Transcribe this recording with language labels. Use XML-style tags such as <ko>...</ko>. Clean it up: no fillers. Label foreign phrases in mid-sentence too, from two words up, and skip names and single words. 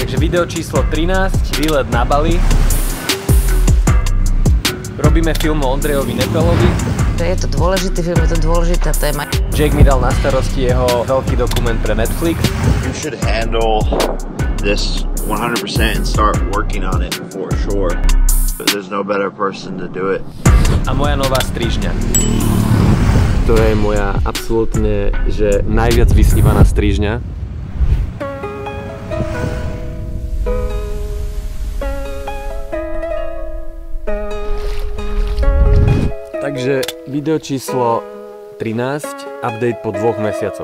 <sk>Video číslo 13, výlet na Bali. Robíme film o Ondrejovi Nepelovi. Je to dôležitý film, je to dôležitá téma. Jake mi dal na starosti jeho veľký dokument pre Netflix.</sk> <en>You should handle this 100% and start working on it for sure. There's no better person to do it.</en> <sk>A moja nová strižňa. To je moja absolútne, že najviac vysnívaná strižňa. Takže video číslo 13, update po 2 mesiacoch.</sk>